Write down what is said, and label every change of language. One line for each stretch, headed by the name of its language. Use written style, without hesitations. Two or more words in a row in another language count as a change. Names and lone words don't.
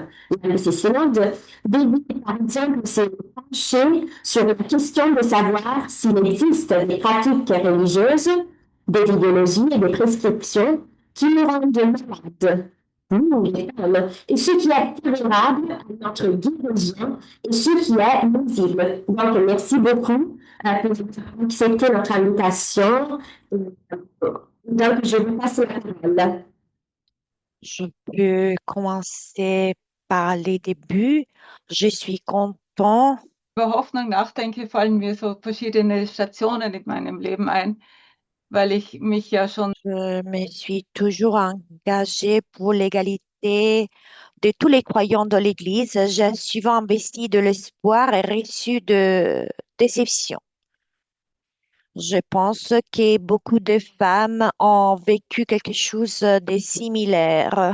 French: L'un de ces synodes dédie, par exemple, s'est penché sur la question de savoir s'il existe des pratiques religieuses, des idéologies et des prescriptions qui nous rendent malades, nous, les femmes, et ce qui est favorable à notre guérison et ce qui est nuisible. Donc, merci beaucoup pour accepter notre invitation. Donc, je vous passe la parole. Je peux commencer par les débuts. Je suis content.
German: Über Hoffnung nachdenke, fallen mir so verschiedene Stationen in meinem Leben ein, weil ich mich ja schon
French: Je me suis toujours engagée pour l'égalité de tous les croyants dans l'Église. J'ai souvent investi de l'espoir et reçu de déception. Je pense que beaucoup de femmes ont vécu quelque chose de similaire.